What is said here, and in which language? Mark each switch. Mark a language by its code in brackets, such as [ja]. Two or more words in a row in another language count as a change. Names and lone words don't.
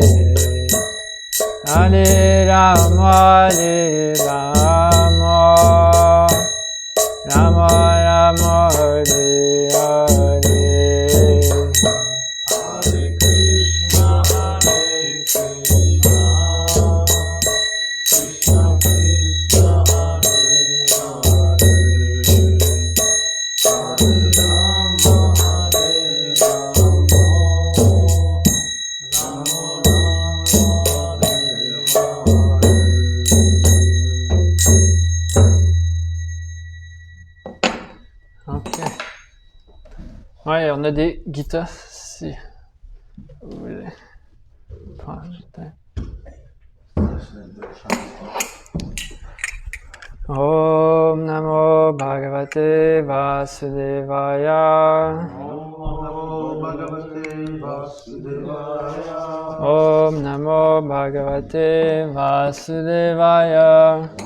[sa] Hare Rama Rama Rama Hare Hare Hare Krishna Krishna Krishna Hare Hare Hare Rama Ok. [fr] Ouais, on a des guitares si vous voulez prendre du temps. [sa] Om Namo Bhagavate Vasudevaya. Om Namo Bhagavate Vasudevaya.